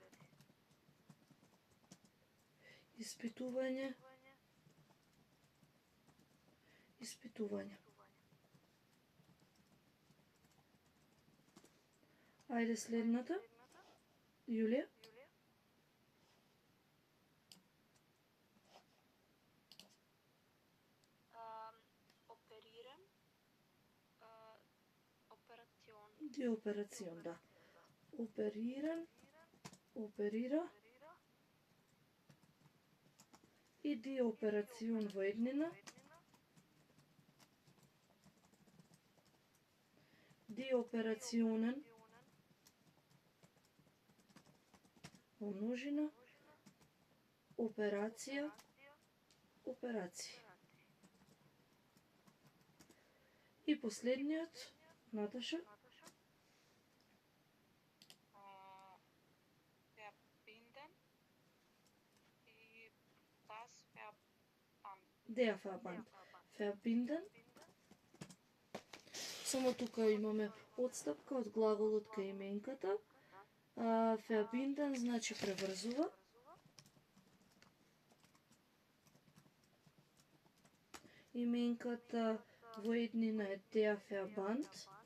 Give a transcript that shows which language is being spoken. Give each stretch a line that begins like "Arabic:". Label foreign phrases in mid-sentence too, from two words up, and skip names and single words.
Macedonian: Испитување, испитување. Ајде следната. Јулија?
German: Operieren. Operation. Die Operation,
Macedonian: да. Опериран, оперира. И
German: die Operation
Macedonian: во еднина.
German: Die Operationen
Macedonian: во множина. Операција, операции. И последниот, Наташа.
German: Verbinden. И das Verband. Der Verband. Verbinden.
Macedonian: Само тука имаме отстапка од глаголот кај именката. Verbinden значи преврзува. Именката во еднина е
German: der Verband.